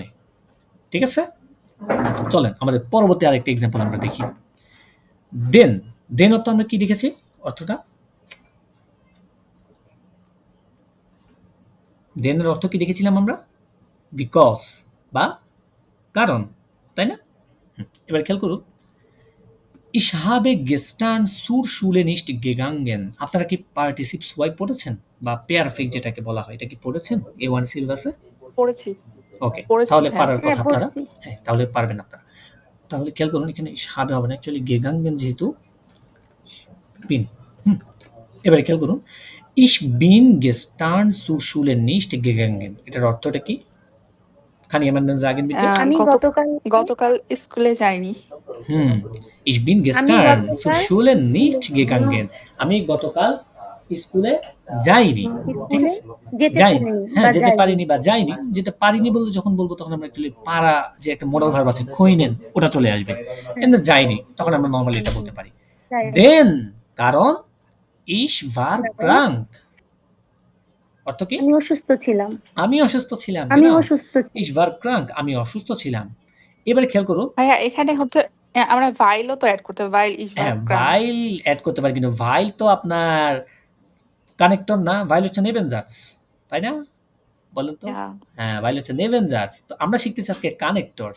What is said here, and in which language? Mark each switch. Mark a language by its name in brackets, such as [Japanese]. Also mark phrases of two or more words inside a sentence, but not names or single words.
[Bangla] ঠিক আছে, চলেন আমাদের পরবর্তী আরেকটা एग्जांपल আমরা দেখি। দেন, দেন অর্থ আমরা কি দেখেছি, অর্থটা দেনের অর্থ কি দেখেছিলাম আমরা, বিকজ বা কারণ, তাই না? এবার খেয়াল করুন, [German] ich habe gestern zur Schule nicht gegangen, [Bangla] আপনারা কি [German] Partizip zwei [Bangla] পড়েছেন বা পেয়ারফেক্ট যেটাকে বলা হয়, এটা কি পড়েছেন A1 সিলেবাসে? পড়েছি। ওকে, পড়েছি, তাহলে হ্যাঁ। পারার কথা আপনারা, পড়ছি। হ্যাঁ তাহলে পারবেন আপনারা। তাহলে খেয়াল করুন, এখানে [German] ich habe [Bangla] হবে না, অ্যাকচুয়ালি gegangen যেহেতু bin। এবারে খেয়াল করুন, [German] ich bin gestern zur Schule nicht gegangen, [Bangla] এটার অর্থটা কি? [German] Kann jemand mir sagen bitte? [Bangla] আমি গতকাল স্কুলে যাইনি। [German] Ich bin gestern zur Schule nicht gegangen, [Bangla] আমি গতকাল স্কুলে যাইনি। ঠিক আছে, যাইনি, হ্যাঁ যেতে পারিনি বা যাইনি। যেতে পারিনি বলতে যখন বলবো তখন আমরা একটু পারা যে একটা [English] modal verb [Bangla] আছে খইনেন, ওটা চলে আসবে। এমনি যাইনি তখন আমরা নরমালি এটা বলতে পারি। [German] দেন কারণ ich war krank, [Bangla] অর্থ কি? আমি অসুস্থ ছিলাম। আমি অসুস্থ ছিলাম, আমি অসুস্থ ছিলাম। [German] ich war krank, [Bangla] আমি অসুস্থ ছিলাম। এবারে খেয়াল করুন, ভাইয়া এখানে হচ্ছে আমরা ভাইলও তো অ্যাড করতে হবে, ভাইল ইজ হ্যাঁ ভাইল অ্যাড করতে পারি, কিন্তু ভাইল তো আপনার কানেক্টর না, ভাইল হচ্ছে নেবেনজার্স, তাই না? বলেন তো। হ্যাঁ, ভাইল হচ্ছে নেবেনজার্স। তো আমরা শিখতেছি আজকে কানেক্টরস।